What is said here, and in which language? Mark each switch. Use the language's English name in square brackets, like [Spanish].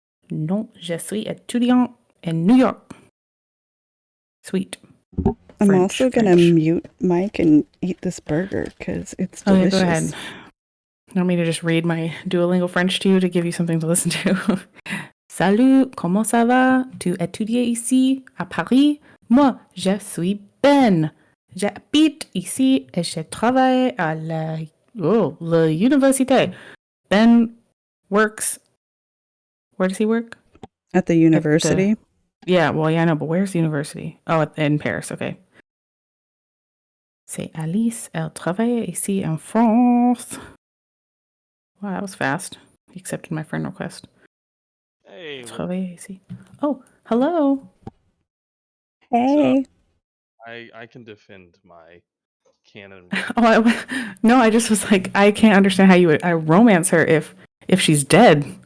[French] Non, je suis étudiant [English] in New York. Sweet. I'm French, also going to mute Mike and eat this burger because it's delicious. Okay, go ahead. You want me to just read my Duolingo French to you to give you something to listen to? [French] Salut, comment ça va? Tu étudies ici à Paris? Moi, je suis Ben. J'habite ici et je travaille à l'université. [English] Ben works. Where does he work? At the university? Yeah, well, yeah, I know, but where's the university? Oh, in Paris, okay. [French] C'est Alice, elle travaille ici en France. [English] Wow, that was fast. He accepted my friend request. Hey. [French] Travaille ici. [English] Oh, hello. Hey. I can defend my canon. No, I just was like, I can't understand how you would romance her if she's dead.